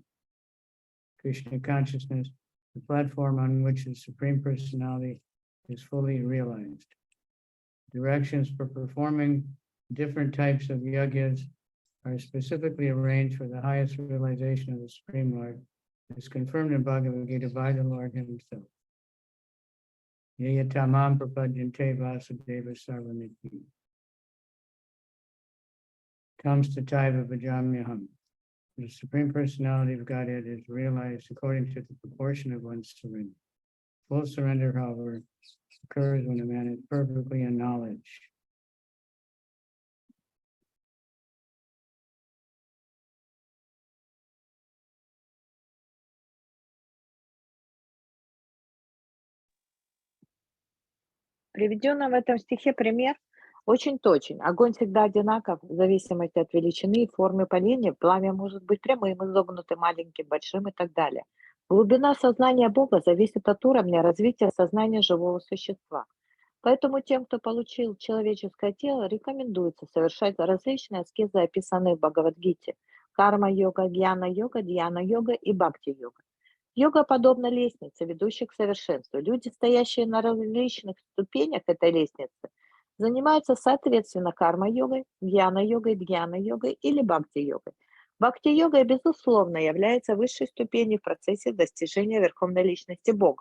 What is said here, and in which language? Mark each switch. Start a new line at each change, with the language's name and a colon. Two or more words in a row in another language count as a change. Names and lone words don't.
English: Krishna consciousness, the platform on which the Supreme Personality is fully realized. Directions for performing different types of yagyas are specifically arranged for the highest realization of the Supreme Lord, as confirmed in Bhagavad Gita by the Lord himself.
Sanskrit: यायतमम् प्रपद्यन्ते वासुदेव सर्वमिति. कम्स् तो तैव वजाम्यहम्. The Supreme Personality of Godhead is realized according to the proportion of one's surrender. Full surrender, however, occurs when a man is perfectly in knowledge.
Russian: Приведенный в этом стихе пример очень точен. Огонь всегда одинаков в зависимости от величины и формы поленья. Пламя может быть прямым, изогнутым, маленьким, большим и так далее. Глубина сознания Бога зависит от уровня развития сознания живого существа. Поэтому тем, кто получил человеческое тело, рекомендуется совершать различные аскезы, описанные в Бхагават-гите. Карма-йога, гьяна-йога, дьяна-йога и бхакти-йога. Йога подобна лестнице, ведущей к совершенству. Люди, стоящие на различных ступенях этой лестницы, занимаются соответственно карма-йогой, гьяна-йогой, дьяна-йогой или бхакти-йогой. Бхакти-йога, безусловно, является высшей ступенью в процессе достижения верховной личности Бога.